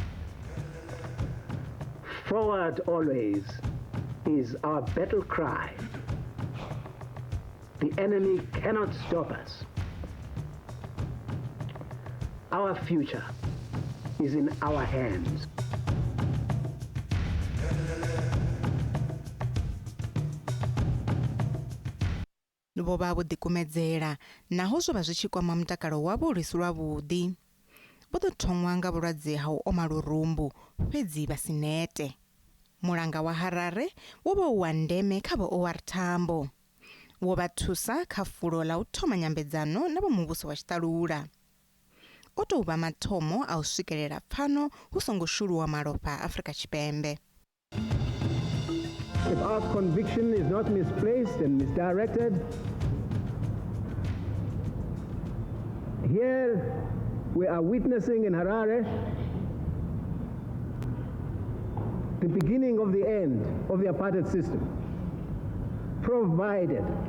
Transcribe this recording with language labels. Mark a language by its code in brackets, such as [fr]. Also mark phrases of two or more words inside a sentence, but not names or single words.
[en] Forward always is our battle cry. The enemy cannot stop us. Our future is in our hands. [ve] Vho vha vho ḓikumedzela naho zwo vha zwi tshi kwama mutakalo wavho uri si lwavhuḓi. Vho ḓo thongwa nga vhulwadze ha u oma lurumbu fhedzi vha si nete. Mulanga wa Harare wo vha wa ndeme kha Vho-O.R Tambo. Wo vha thusa kha fulo ḽa u thoma nyambedzano na vho muvhuso wa tshiṱalula. O tou vha mathomo a u swikelela pfano hu songo shuluwa malofha Afrika Tshipembe. [en] If our conviction is not misplaced and misdirected, here we are witnessing in Harare the beginning of the end of the apartheid system, provided